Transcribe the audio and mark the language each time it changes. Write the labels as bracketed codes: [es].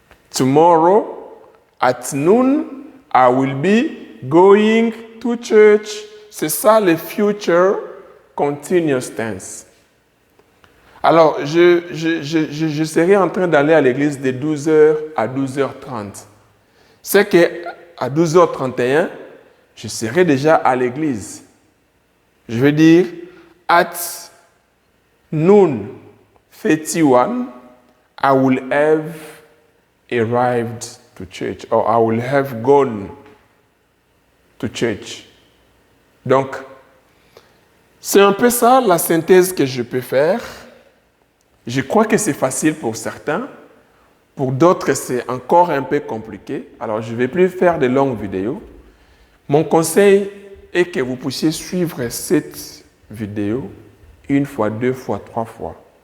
[en] Tomorrow at noon, I will be going to church. [fr] C'est ça le future continuous tense. Alors, je serai en train d'aller à l'église de 12h à 12h30. C'est qu'à 12h31, je serai déjà à l'église. Je veux dire, [en] at noon 31, I will have arrived to church, [fr] or I will have gone to church. Donc, c'est un peu ça la synthèse que je peux faire. Je crois que c'est facile pour certains. Pour d'autres, c'est encore un peu compliqué. Alors, je ne vais plus faire de longues vidéos. Mon conseil est que vous puissiez suivre cette vidéo une fois, deux fois, trois fois.